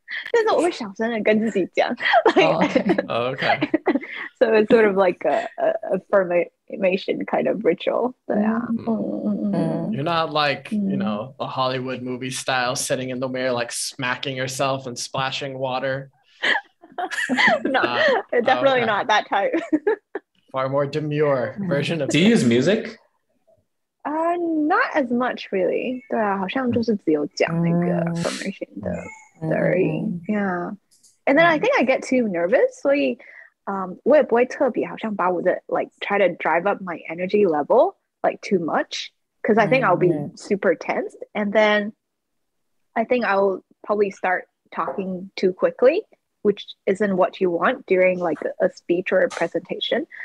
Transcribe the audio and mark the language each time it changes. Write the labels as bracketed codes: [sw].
[zh] 但是我会小声的跟自己讲。 [en] Okay. So it's sort of like a affirmation kind of ritual. [zh] 对啊。 [en] You're not like, Mm-hmm. you know, a Hollywood movie style sitting in the mirror, like smacking yourself and splashing water. No, definitely okay. not that type. Far more demure version of Do you use music? Not as much really. [zh] 对啊，好像就是只有讲那个 affirmation 的而已。 [en] Yeah. And then I think I get too nervous. [zh] 所以我也不会特别好像把我的 [en] like try to drive up my energy level like too much because I think I'll be super tense. And then I think I'll probably start talking too quickly, which isn't what you want during like a speech or a presentation.